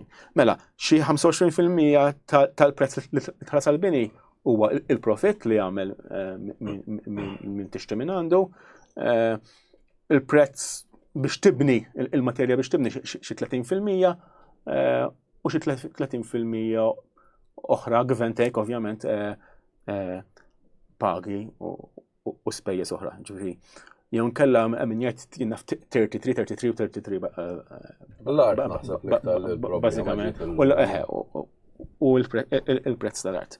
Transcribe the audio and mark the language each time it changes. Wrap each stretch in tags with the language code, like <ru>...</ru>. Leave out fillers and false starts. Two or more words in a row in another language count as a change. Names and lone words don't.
<mt>Mela, xi 25% tal-prezz li tħallas għall-bini huwa il-profitt li jagħmel minn tixtri minn għandu, il-prezz biex tibni il-materja biex tibni xi 30% u xi 30% oħra,</mt> <en>give and take,</en> <mt>ovvjament, pagi u spejjeż oħra. Ġifieri, jew nkella min jgħid jinnaf 33 u 33 bażikament. U l-prezz tal-art.</mt>